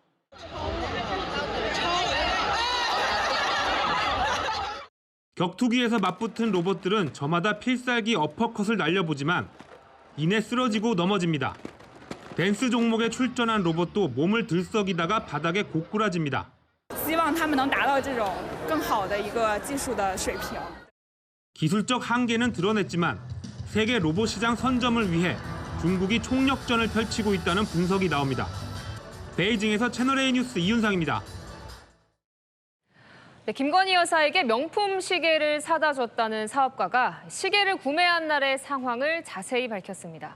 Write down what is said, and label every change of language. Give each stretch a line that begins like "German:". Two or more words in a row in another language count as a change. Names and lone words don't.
Korean: 격투기에서 맞붙은 로봇들은 저마다 필살기 어퍼컷을 날려보지만 이내 쓰러지고 넘어집니다. 댄스 종목에 출전한 로봇도 몸을 들썩이다가 바닥에 고꾸라집니다.
Chinese: 希望他们能达到这种更好的一个技术的水平.
Korean: 기술적 한계는 드러냈지만 세계 로봇 시장 선점을 위해 중국이 총력전을 펼치고 있다는 분석이 나옵니다. 베이징에서 채널A 뉴스 이윤상입니다. 네, 김건희 여사에게 명품 시계를 사다 줬다는 사업가가 시계를 구매한 날의 상황을 자세히 밝혔습니다.